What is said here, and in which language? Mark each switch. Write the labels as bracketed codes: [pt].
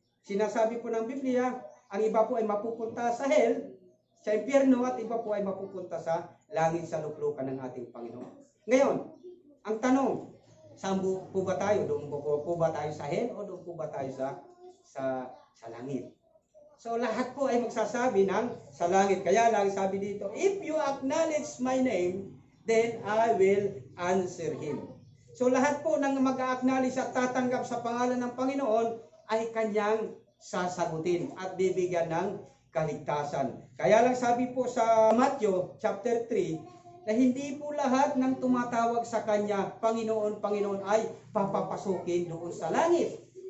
[tl] Sinasabi po ng Biblia, ang iba po ay mapupunta sa hell, sa impyerno, at iba po ay mapupunta sa langit sa luklukan ng ating Panginoon. Ngayon, ang tanong, saan po ba tayo? Doon po ba tayo sa hell o doon po ba tayo sa langit? So lahat po ay magsasabi ng sa langit. Kaya lang sabi dito, [en] if you acknowledge my name, then I will answer him. [tl] So lahat po ng mag-a-acknowledge at tatanggap sa pangalan ng Panginoon ay kanyang sasagutin at bibigyan ng kaligtasan. Kaya lang sabi po sa Matthew chapter 3 na hindi po lahat ng tumatawag sa kanya, Panginoon, Panginoon, ay papapasukin doon sa langit.